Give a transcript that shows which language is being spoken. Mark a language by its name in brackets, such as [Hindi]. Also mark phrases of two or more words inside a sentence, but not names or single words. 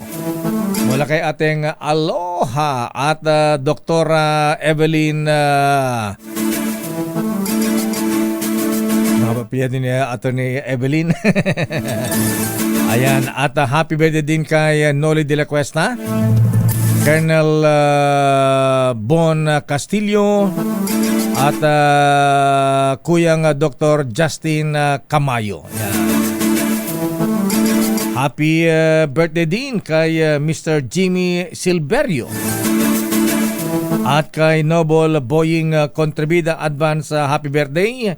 [Filipino] Mula kay ating Aloha at Dr. Evelyn nakapapilya din ni Atty. Evelyn. Ayan, at [English] happy birthday [Filipino] din kay Noli de la Cuesta, Colonel Bon Castillo at Kuyang Dr. Justin Camayo. Ayan. [English] Happy birthday [Filipino] din kay Mr. Jimmy Silverio at kay Noble Boying Contribida [English] Advance happy birthday.